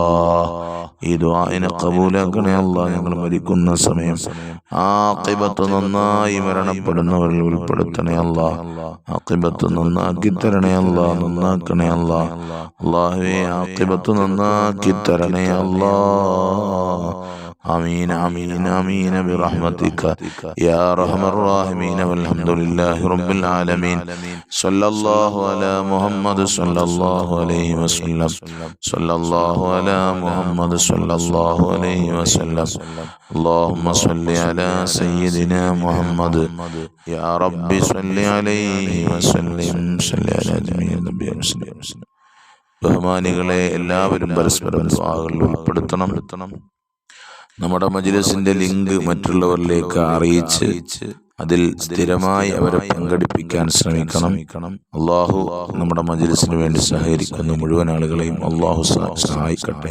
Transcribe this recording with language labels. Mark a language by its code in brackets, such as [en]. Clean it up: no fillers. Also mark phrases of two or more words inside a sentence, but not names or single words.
[ml] ഈ ദുആഇനെ ഖബൂലാക്കണേ അല്ലാ. ഞങ്ങൾ മരിക്കുന്ന സമയം ആഖിബത്ത് നന്നായി മരണപ്പെടുന്നവരിൽ ഉൾപ്പെടുത്തണേ അല്ലാ. ആഖിബത്ത് നന്നാക്കി തരണേ അല്ലാ, നന്നാക്കണേ അല്ലാ. അല്ലാഹുവേ, ആഖിബത്ത് നന്നാക്കി തരണേ അല്ലാ. [ar] آمين آمين آمين برحمتك يا أرحم الراحمين والحمد لله رب العالمين صلى الله على محمد صلى الله عليه وسلم صلى الله على محمد صلى الله عليه وسلم اللهم صل على سيدنا محمد يا رب صل عليه وسلم صل على جميع النبي وسلم. [ml] ബഹുമാനികളെ, എല്ലാവരും പരസ്പരം ദുആകളിൽ ഉൾപ്പെടുത്തണം. നമ്മുടെ മജ്‌ലിസിന്റെ ലിങ്ക് മറ്റുള്ളവരിലേക്ക് അറിയിച്ച് അതിൽ സ്ഥിരമായി അവരെ പങ്കെടുപ്പിക്കാൻ ശ്രമിക്കണം. അല്ലാഹു നമ്മുടെ മജ്‌ലിസിന് വേണ്ടി സഹകരിക്കുന്ന മുഴുവൻ ആളുകളെയും അല്ലാഹു സഹായിക്കട്ടെ.